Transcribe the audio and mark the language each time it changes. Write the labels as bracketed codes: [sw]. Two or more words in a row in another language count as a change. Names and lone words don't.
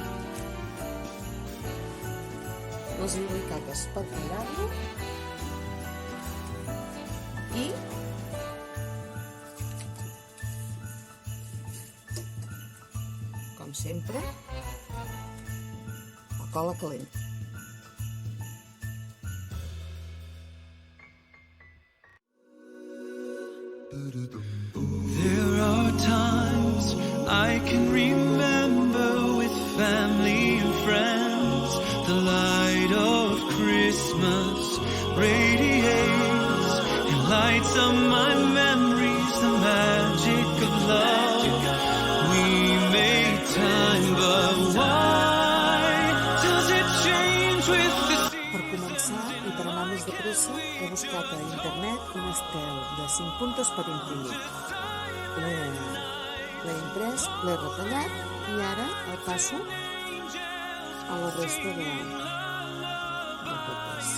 [ca] les alicates per tallar-lo i com sempre la cola calent. [en] There are times I can remember with family and friends. The light of Christmas radiates and lights up my memories, the magic of love. We make time, but why does it change with the season? [ca] Per començar i per anar més de pressa, he buscat a internet un estel de 5 puntes per imprimir. L'he imprès, l'he retallat i ara el passo a la resta de cotes.